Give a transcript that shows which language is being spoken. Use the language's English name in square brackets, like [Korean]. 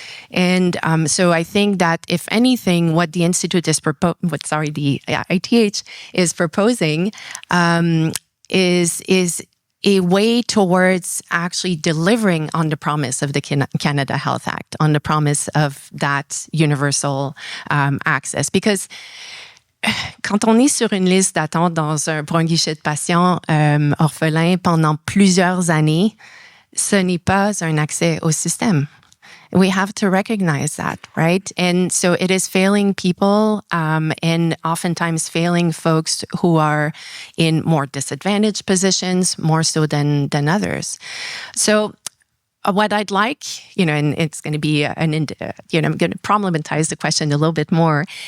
[English] And so I think that if anything, what the Institute is the ITH is proposing is a way towards actually delivering on the promise of the Canada Health Act, on the promise of that universal access. [French] Because quand on est sur une liste d'attente pour un guichet de patient orphelin pendant plusieurs années, ce n'est pas un accès au système. [English] We have to recognize that, right? And so it is failing people and oftentimes failing folks who are in more disadvantaged positions, more so than others. So what I'd like, and it's going to be I'm going to problematize the question a little bit more.